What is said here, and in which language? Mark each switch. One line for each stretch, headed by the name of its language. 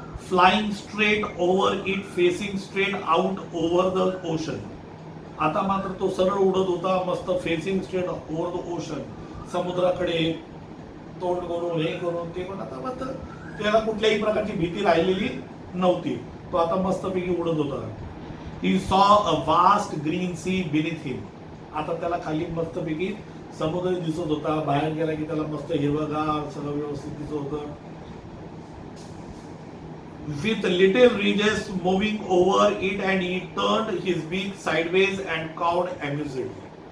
English: Flying straight over it, facing straight out over the ocean.
Marathi: आता मात्र तो सरळ उडत होता, मस्त
English: facing straight over the ocean,
Marathi: समुद्राकडे तोंड करून हे करून ते करून. आता मात्र त्याला कुठल्याही प्रकारची भीती राहिलेली नव्हती, तो आता मस्तपैकी उडत होता.
English: He saw a vast green sea beneath him.
Marathi: आता त्याला खाली मस्तपैकी समुद्र दिसत होता. बाहेर गेला की त्याला मस्त हिरवगार सगळं व्यवस्थित दिसत होतं.
English: With little ridges moving over it and he turned his beak sideways and cawed amusedly.